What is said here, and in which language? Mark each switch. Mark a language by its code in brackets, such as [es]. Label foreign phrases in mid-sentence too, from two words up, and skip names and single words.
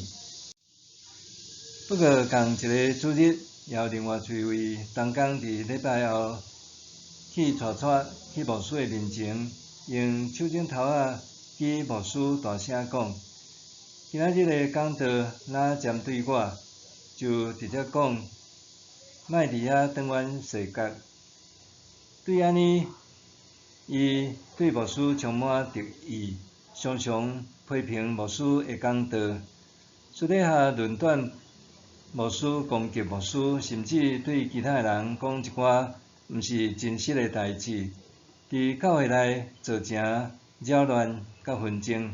[nan] 不过，同一个主日，也有另外一位同工伫礼拜后去带去牧师的面前，用手指头仔举牧师大声讲：今仔日的讲道若针对我，就直接讲，莫伫遐转弯洗角。对安尼，伊对牧师充满敌意，常常批评牧师的讲道，私底下论断牧师、攻击牧师，甚至对其他人讲一寡毋是真实的代志，伫教会内造成扰乱甲纷争。